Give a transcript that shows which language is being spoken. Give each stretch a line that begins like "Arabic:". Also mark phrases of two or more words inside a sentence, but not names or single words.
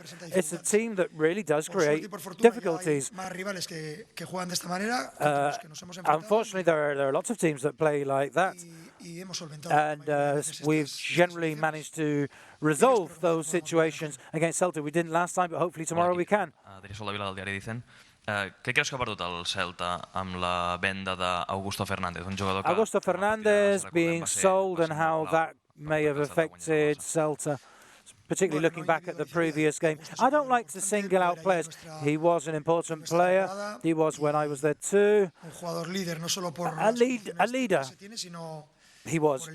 English: It's a team that really does create difficulties. Unfortunately, there are lots of teams that play like that, and we've generally managed to resolve those situations against Celta. We didn't last time, but hopefully tomorrow we can.
Catalan: Del diari Dicen. Què creus que ha perdut el Celta amb la venda d'Augusto Fernández, un jugador que...
English: Augusto Fernández being sold and how that may have affected Celta, particularly looking back at the previous game. I don't like to single out players. He was an important player. He was when I was there too. A leader. He was.